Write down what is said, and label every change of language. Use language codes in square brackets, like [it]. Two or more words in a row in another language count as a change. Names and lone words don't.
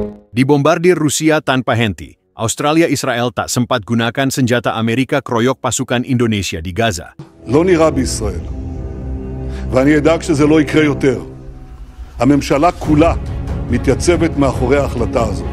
[id] Dibombardir Rusia tanpa henti, Australia-Israel tak sempat gunakan senjata Amerika keroyok pasukan Indonesia di Gaza. [he] לא נראה בישראל, ואני אדאג שזה לא יקרה יותר. הממשלה כולה מתייצבת מאחורי ההחלטה הזאת.